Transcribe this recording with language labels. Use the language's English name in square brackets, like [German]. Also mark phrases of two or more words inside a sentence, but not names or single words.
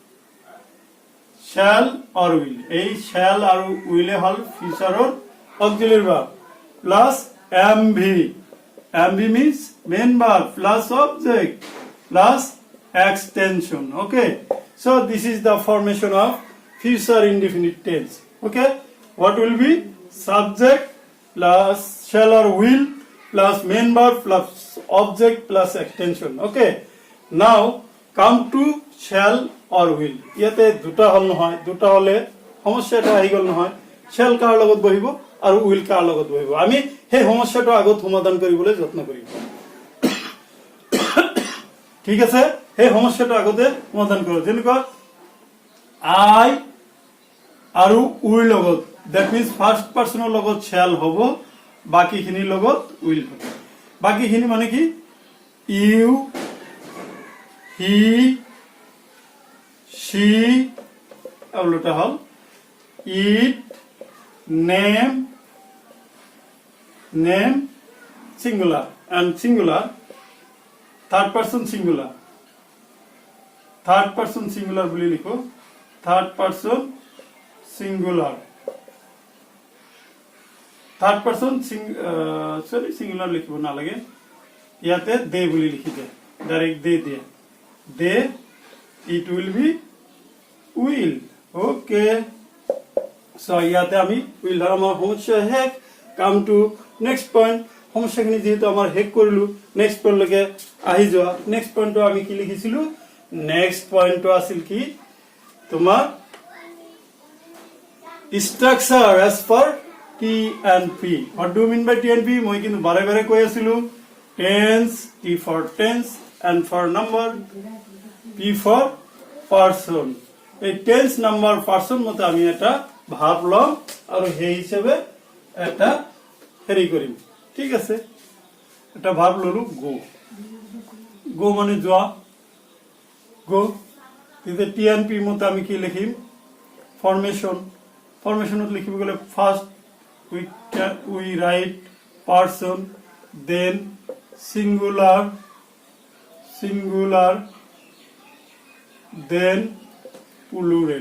[English] or will এই shall আৰু will হল futureৰ auxiliary verb plus mv means main verb plus object plus extension okay so this is the formation of future indefinite tense okay what will be subject plus shall or will plus main verb plus object plus extension. Okay, now come to shall or will. [Assamese] ইয়াতে দুটা হল নহয়, দুটা হলে সমস্যাটা আহি গল নহয়, shall কাৰ লগত বহিব আৰু will কাৰ লগত বহিব। আমি সেই সমস্যাটো আগত সমাধান কৰিবলৈ যত্ন কৰিম। ঠিক আছে, সেই সমস্যাটো আগতে সমাধান কৰো। যেনেকুৱা I আৰু will লগত, [English] that means first personৰ [Assamese] লগত shall হ'ব, বাকিখিনিৰ লগত will হ'ব। বাকিখিনি মানে কি [English] you, he, she, [Assamese] আউলটা হল [English] it, name, singular and singular, third person singular [Assamese] বুলি লিখো, [English] third person singular singular [Assamese] লিখিব নালাগে, ইয়াতে [English] they [Assamese] বুলি লিখি দে, [English] ডাইরেক্ট they দিয়ে, they, it will be will. Okay, so [Assamese] ইয়াতে আমি will ধৰ আমাৰ সমস্যা শেষ। [English] come to next point, [Assamese] সমস্যাখিনি যেহেতু আমাৰ শেষ কৰিলো, [English] next pointলৈকে [Assamese] আহি যোৱা। [English] next pointটো [Assamese] আমি কি লিখিছিলো? [English] next pointটো [Assamese] আছিল কি তোমাৰ [English] structure as per T and P. What do you mean by T and P? [Assamese] মই কিন্তু বাৰে বাৰে কৈ আছিলো, [English] tense, T for tense and for number, P for person. [Assamese] এই [English] tense, number, person [Assamese] মতে আমি এটা ভাব লম আৰু সেই হিচাপে এটা হেৰি কৰিম। ঠিক আছে, এটা ভাব ললো go, go মানে যোৱা, go। তেতিয়া [English] T and P [Assamese] মতে আমি কি লিখিম? formation, ফরমেশনত লিখিব গলে [English] first we write person, then singular, then plural.